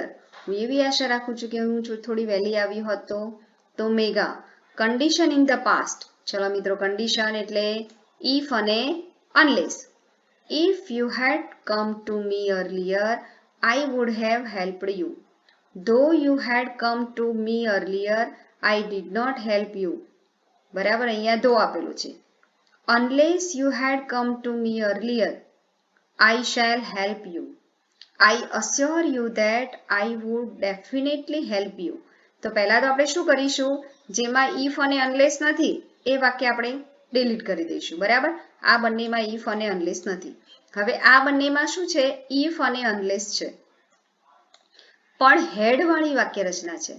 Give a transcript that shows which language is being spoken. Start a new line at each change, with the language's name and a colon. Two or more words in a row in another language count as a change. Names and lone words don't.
Gujarati: હું એવી આશા રાખું છું કે હું થોડી વહેલી આવી હોત તો મેઘા,
English: condition in the past.
Gujarati: ચલો મિત્રો, કન્ડિશન એટલે ઇફ અને અનલેસ.
English: if you had come to me earlier I would have helped you. Though you had come to me earlier, I did not help you.
Gujarati: બરાબર, અહીંયા ધો આપેલું છે.
English: Unless you had come to me earlier, I shall help you. I assure you that I would definitely help you.
Gujarati: તો પહેલા તો આપણે શું કરીશું? જેમાં if અને unless નથી એ વાક્ય આપણે ડિલીટ કરી દઈશું. બરાબર, આ બંનેમાં if અને unless નથી. હવે આ બંનેમાં શું છે? if અને unless છે, પણ હેડ વાળી વાક્ય રચના છે.